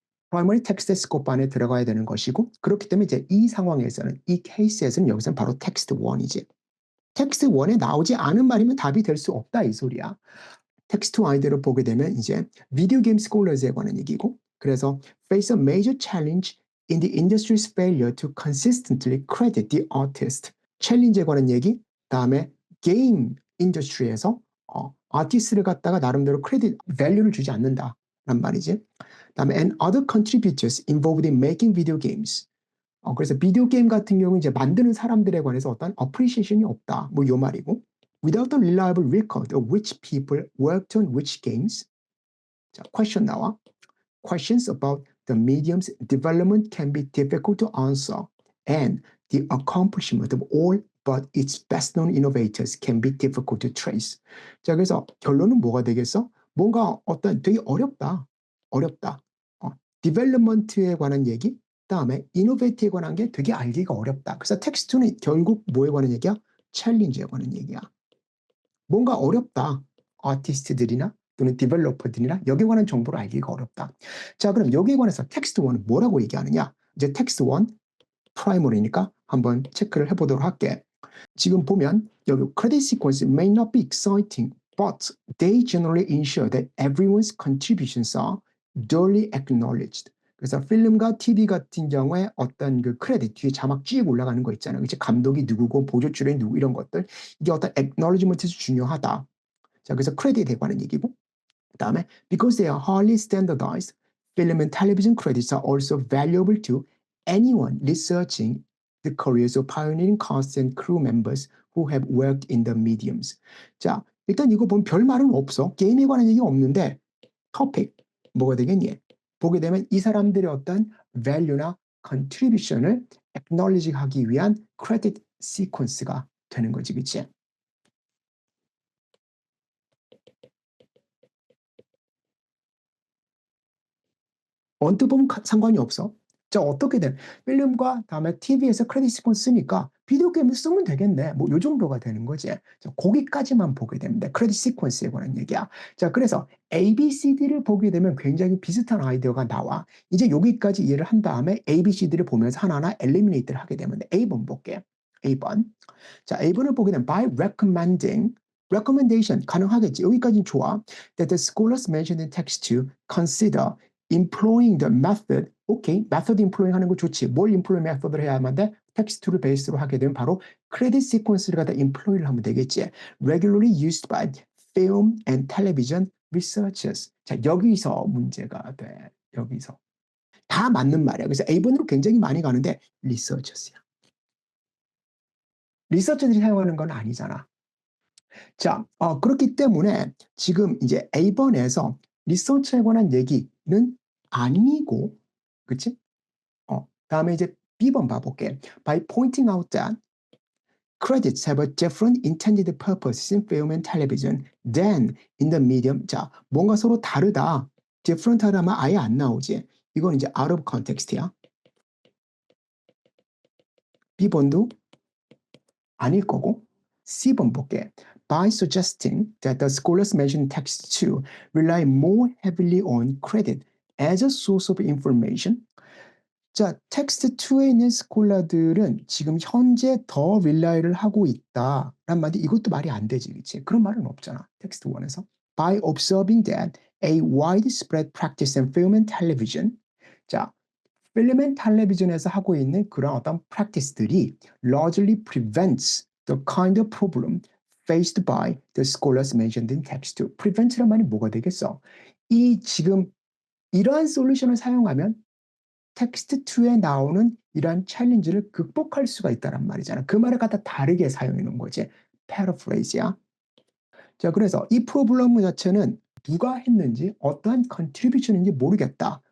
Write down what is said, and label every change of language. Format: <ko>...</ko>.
<ko>프라이머리 텍스트 스코프 안에 들어가야 되는 것이고 그렇기 때문에 이제 이 상황에서는 이 케이스에서는 여기서는 바로 텍스트 1이지. 텍스트 1에 나오지 않은 말이면 답이 될 수 없다 이 소리야. 텍스트 아이디어를 보게 되면 이제 비디오 게임 스콜러즈에 관한 얘기고 그래서</ko> <en>face a major challenge in the industry's failure to consistently credit the artist.</en> <ko>챌린지에 관한 얘기 다음에 게임 인더스트리에서 아티스트를 갖다가 나름대로 크레딧 밸류를 주지 않는다란 말이지. 다음에</ko> <en>and other contributors involved in making video games.</en> <ko>그래서 비디오 게임 같은 경우 이제 만드는 사람들에 관해서 어떤 appreciation이 없다. 뭐 요 말이고.</ko> <en>Without a reliable record of which people worked on which games.</en> <ko>자, question 나와.</ko> <en>Questions about the medium's development can be difficult to answer, and the accomplishment of all but its best-known innovators can be difficult to trace.</en> <ko>자, 그래서 결론은 뭐가 되겠어? 뭔가 어떤 되게 어렵다. 어렵다. 디벨롭먼트에 관한 얘기, 그다음에 이노베이트에 관한 게 되게 알기가 어렵다. 그래서 텍스트는 결국 뭐에 관한 얘기야? 챌린지에 관한 얘기야. 뭔가 어렵다. 아티스트들이나 또는 디벨로퍼들이나 여기에 관한 정보를 알기가 어렵다. 자, 그럼 여기에 관해서 텍스트 1은 뭐라고 얘기하느냐? 이제 텍스트 1 프라이머리니까 한번 체크를 해보도록 할게. 지금 보면 여기</ko> <en>credit sequence may not be exciting, but they generally ensure that everyone's contributions are duly acknowledged.</en> <ko>그래서 필름과 TV 같은 경우에 어떤 그 크레딧 뒤에 자막 쭉 올라가는 거 있잖아요. 이제 감독이 누구고 보조출연이 누구 이런 것들 이게 어떤 acknowledgement에서 중요하다. 자, 그래서 크레딧에 관한 얘기고 그다음에</ko> <en>because they are highly standardized, film and television credits are also valuable to anyone researching the careers of pioneering cast and crew members who have worked in the mediums.</en> <ko>자, 일단 이거 보면 별 말은 없어. 게임에 관한 얘기 없는데 토픽 뭐가 되겠니? 보게 되면 이 사람들의 어떤 value나 contribution을 acknowledge 하기 위한 credit sequence가 되는 거지, 그치? 언뜻 보면 상관이 없어. 자, 어떻게든 필름과 다음에 TV에서 크레딧 시퀀스 쓰니까 비디오 게임을 쓰면 되겠네. 뭐 요 정도가 되는 거지. 자, 거기까지만 보게 됩니다. 크레딧 시퀀스에 관한 얘기야. 자, 그래서 ABCD를 보게 되면 굉장히 비슷한 아이디어가 나와. 이제 여기까지 이해를 한 다음에 ABCD를 보면서 하나하나 엘리미네이트를 하게 되면 A번 볼게. A번. 자, A번을 보게 되면</ko> <en>by recommending recommendation</en> <ko>가능하겠지. 여기까지는 좋아.</ko> <en>That the scholars mentioned in text to consider employing the method.</en> <ko>오케이, method employing 하는 거 좋지. 뭘 employ method를 해야만 돼? 텍스트를 베이스로 하게 되면 바로 credit sequence를 갖다 employ를 하면 되겠지.</ko> <en>regularly used by film and television researchers.</en> <ko>자, 여기서 문제가 돼. 여기서. 다 맞는 말이야. 그래서 A번으로 굉장히 많이 가는데 researchers야. 리서처들이 사용하는 건 아니잖아. 자, 그렇기 때문에 지금 이제 A번에서 리서치에 관한 얘기는 아니고, 그치? 다음에 이제 B번 봐볼게.</ko> <en>By pointing out that credits have a different intended purpose in film and television than in the medium.</en> <ko>자, 뭔가 서로 다르다. different 하다면 아예 안 나오지. 이건 이제</ko> <en>out of context</en> <ko>야. B번도 아닐 거고. C번 볼게.</ko> <en>By suggesting that the scholars mentioned text 2 rely more heavily on credit as a source of information.</en> <ko>자, 텍스트 2에 있는 스콜라들은 지금 현재 더 릴라이를 하고 있다란 말이 이것도 말이 안 되지, 그치? 그런 말은 없잖아, 텍스트 1에서.</ko> <en>By observing that a widespread practice in film and television.</en> <ko>자, 필름 앤 텔레비전에서 하고 있는 그런 어떤</ko> <en>practice들이 largely prevents the kind of problem faced by the scholars mentioned in text 2.</en> <ko>prevent란 말이 뭐가 되겠어? 이 지금 이러한 솔루션을 사용하면 텍스트 2에 나오는 이러한 챌린지를 극복할 수가 있다는 말이잖아. 그 말을 갖다 다르게 사용해 놓은 거지. 패러프레이즈야. 자, 그래서 이 프로블럼 자체는 누가 했는지 어떠한 컨트리뷰션인지 모르겠다.</ko>